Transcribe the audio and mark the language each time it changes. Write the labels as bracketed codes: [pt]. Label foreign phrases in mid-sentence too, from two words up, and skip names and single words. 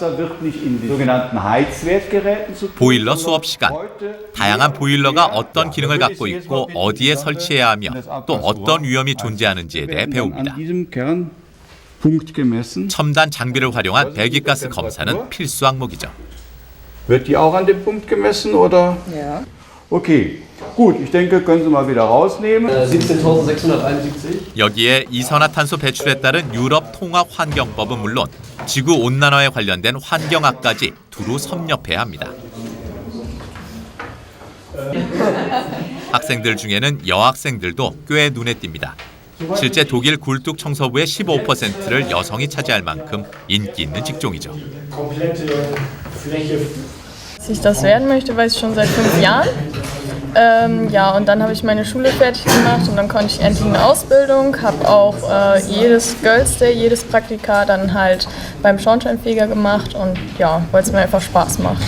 [ko] 보일러 수업 시간, 다양한 보일러가 어떤 기능을 갖고 있고 어디에 설치해야 하며 또 어떤 위험이 존재하는지에 대해 배웁니다. 첨단 장비를 활용한 배기가스 검사는 필수 항목이죠. [de] Wird die auch an dem Punkt gemessen oder? Ja. Okay. Gut, ich denke, können Sie mal wieder rausnehmen. 17.671. [ko] 여기에 이산화탄소 배출에 따른 유럽 통합 환경법은 물론 지구 온난화에 관련된 환경학까지 두루 섭렵해야 합니다. 학생들 중에는 여학생들도 꽤 눈에 띕니다. 실제 독일 굴뚝 청소부의 15%를 여성이 차지할 만큼 인기 있는 직종이죠. [de] Dass ich das werden möchte, weiß ich schon seit 5 Jahren. Ja, und dann habe ich meine Schule fertig gemacht und dann konnte ich endlich eine Ausbildung, habe auch jedes Girls Day, jedes Praktika dann halt beim Schornsteinfeger gemacht und ja, weil es mir einfach Spaß macht.